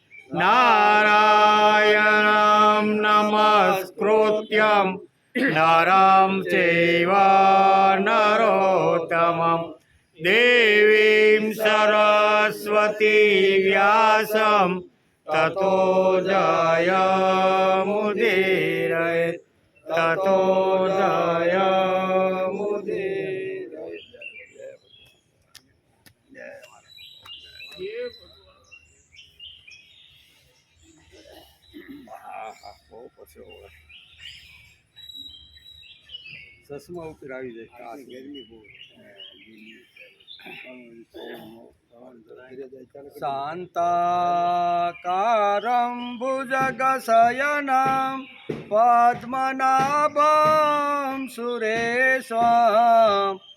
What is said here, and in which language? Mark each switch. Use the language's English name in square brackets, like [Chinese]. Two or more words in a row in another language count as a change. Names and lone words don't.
[Sanskrit] नारायणं नमस्कृत्यं नरं चैव नरोत्तमं देवीं सरस्वती व्यासं ततो जयमुदीरयेत् ततो जयमुदीरयेत्। [Gujarati] ચશ્મા ઉપર આવી જાય ગરમી બહુ [Sanskrit] शान्ताकारं भुजगशयनं पद्मनाभं सुरेशं